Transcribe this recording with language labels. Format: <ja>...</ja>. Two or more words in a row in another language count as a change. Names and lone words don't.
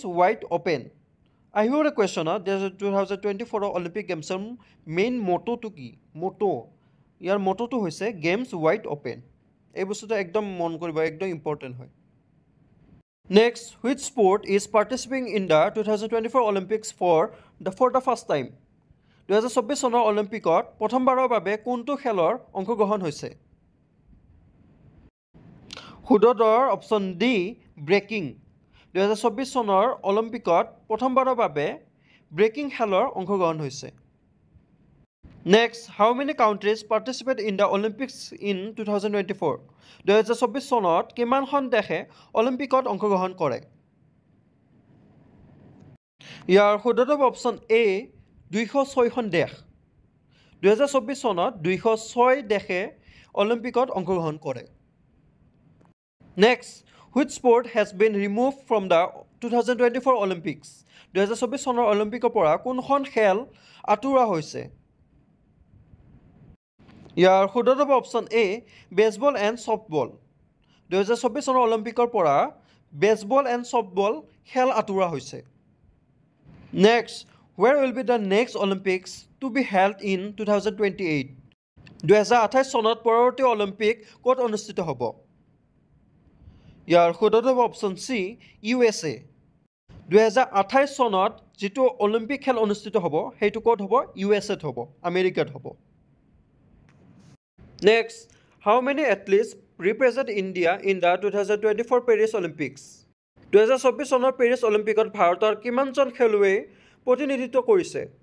<en>wide open</en> <as>আহিব এটা কুৱেশ্যন 2024 অলিম্পিক গেমছৰ মেইন মটোটো কি ইয়াৰ মটোটো হৈছে</as> <en>Games Wide Open</en> <as>এই বস্তুটো একদম মন কৰিব একদম ইম্পৰ্টেণ্ট হয়</as> <en>next which sport is participating in the 2024 Olympics for the first time</en> <as>2024 চনৰ অলিম্পিকত প্ৰথমবাৰৰ বাবে কোনটো খেলৰ অংশগ্ৰহণ হৈছে শুদ্ধ</as> <en>option D breaking</en> <as>2024 চনৰ অলিম্পিকত প্ৰথমবাৰৰ বাবে ব্ৰেকিং খেলৰ অংশগ্ৰহণ হৈছে</as> <en>next how many countries participate in the Olympics in 2024</en> <as>2024 চনত কিমানখন দেশে অলিম্পিকত অংশগ্ৰহণ কৰে ইয়াৰ শুদ্ধ</as> <en>option A</en> <as>206খন দেশ 2024 চনত 206 দেশে অলিম্পিকত অংশগ্ৰহণ কৰে</as> <en>next which sport has been remove from the 2024 Olympics</en> <as>2024 চনৰ অলিম্পিকৰ পৰা কোনখন খেল আঁতৰোৱা হৈছে ইয়াৰ শুদ্ধ</as> <en>option A baseball and softball</en> <as>2024 চনৰ অলিম্পিকৰ পৰা</as> <en>baseball and</en> <as>ছফ্টবল খেল আঁতৰোৱা হৈছে</as> <en>next where will be the next Olympics to be held in 2028</en> <as>2028 চনত পৰৱৰ্তী অলিম্পিক ক'ত অনুষ্ঠিত হ'ব ইয়াৰ শুদ্ধ</as> <en>option C USA</en> <as>2028 চনত যিটো অলিম্পিক খেল অনুষ্ঠিত হ'ব সেইটো ক'ত হ'ব USAত হ'ব আমেৰিকাত হ'ব</as> <en>next how many athletes represent India in the 2024 Paris Olympics</en> <as>2024 চনৰ পেৰিছ অলিম্পিকত ভাৰতৰ কিমানজন খেলুৱৈ প্ৰতিনিধিত্ব কৰিছে</as>